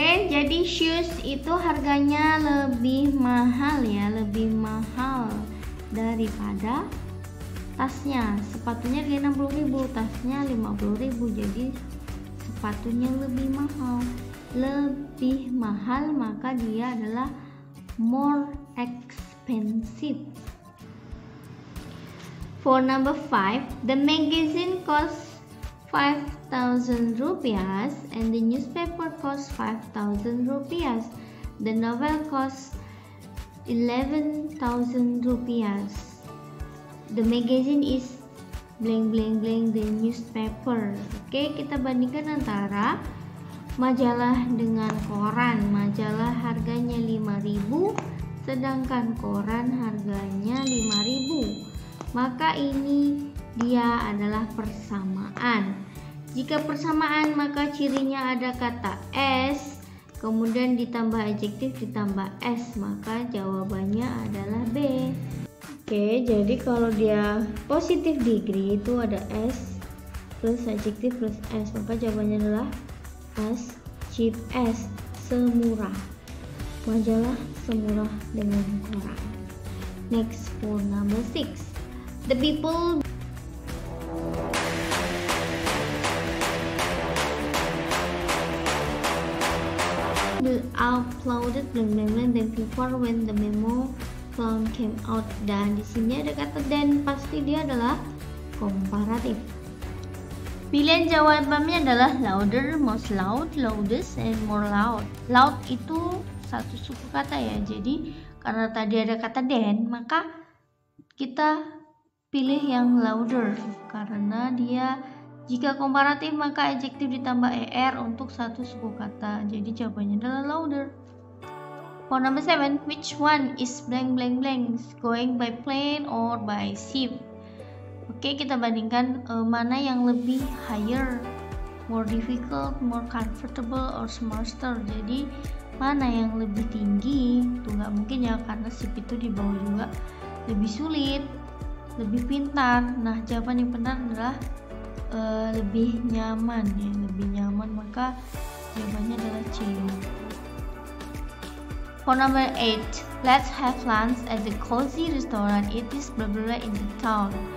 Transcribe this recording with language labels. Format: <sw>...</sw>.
<id>Jadi shoes itu harganya lebih mahal ya, lebih mahal daripada tasnya. Sepatunya 60.000, tasnya 50.000, jadi sepatunya lebih mahal. Lebih mahal, maka dia adalah</id> <en>more expensive. For number 5, the magazine costs 5,000 rupiah and the newspaper costs 5,000 rupiah. The novel costs 11,000 rupiah. The magazine is blank blank blank the newspaper.</en> <id>Kita bandingkan antara majalah dengan koran. Majalah harganya 5.000, sedangkan koran harganya 5.000. Maka ini dia adalah persamaan. Jika persamaan, maka cirinya ada kata S, kemudian ditambah adjektif ditambah S, maka jawabannya adalah B. Jadi kalau dia positif degree itu ada S plus adjektif plus S, maka jawabannya adalah S, cheap S, semurah. Majalah semurah dengan koran.</id> <en>Next, for number 6, the people uploaded blank blank blank than before when the memo clown came out.</en> <id>Dan di sini ada kata then, pasti dia adalah komparatif. Pilihan jawabannya adalah</id> <en>louder, most loud, loudest, and more loud.</en> <id>Loud itu satu suku kata ya, jadi karena tadi ada kata then, maka kita pilih yang louder karena dia jika komparatif maka adjektif ditambah er untuk satu suku kata, jadi jawabannya adalah louder.</id> <en>For number 7, which one is blank blank blank, going by plane or by ship?</en> <id>Oke, kita bandingkan mana yang lebih</id> <en>higher, more difficult, more comfortable, or smarter.</en> <id>Jadi mana yang lebih tinggi? Tuh nggak mungkin ya, karena ship itu di bawah juga lebih sulit, lebih pintar. Nah, jawaban yang benar adalah lebih nyaman ya, lebih nyaman. Maka jawabannya adalah C.</id> <en>For number 8, let's have lunch at the cozy restaurant. It is blah blah blah in the town.</en>